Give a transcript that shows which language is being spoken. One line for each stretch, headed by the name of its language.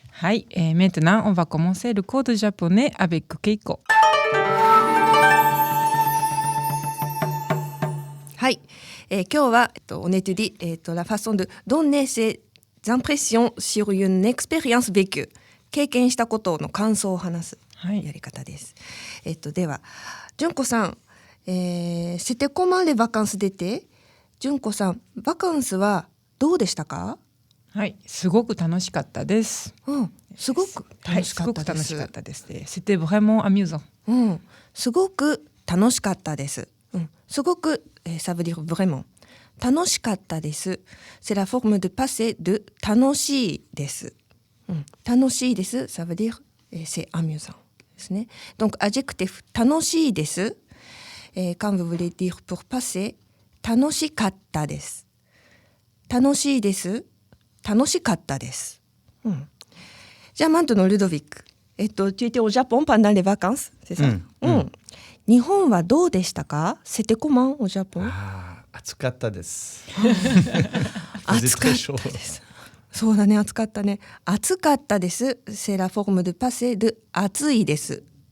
Japanese: はい、
French: maintenant on va commencer le cours de japonais avec Keiko. はい、
Japanese: 今日は
French: on étudie la façon de donner ses impressions sur une expérience vécue。
Japanese: 経験したことの感想を話すやり方です。では、純子さん、
French: c'était comment les vacances d'été？
Japanese: 純子さん、バカンスはどうでしたか？はい、すごく楽しかったです。すごく楽しかったです。すごく楽しかったです。
French: C'était vraiment amusant。
Japanese: すごく楽しかったです。すごく、
French: ça veut dire vraiment。
Japanese: 楽しかったです。
French: C'est la forme de passé de
Japanese: 楽しいです。楽しいです。
French: Ça veut dire c'est amusant
Japanese: ですね。
French: Donc adjectif
Japanese: 楽しいです。
French: quand vous voulez dire pour passer
Japanese: 楽しかったです。楽しいです。楽しかったです。じゃあ
French: maintenant
Japanese: ルドヴィック。
French: tu étais au Japon pendant les vacances, c'est ça?
Japanese: 日本はどうでしたか？
French: C'était comment au Japon?
Japanese: 暑かったです。暑かったです。そうだね、暑かったね。暑かったです。
French: C'est la forme de passé de
Japanese: 暑いです。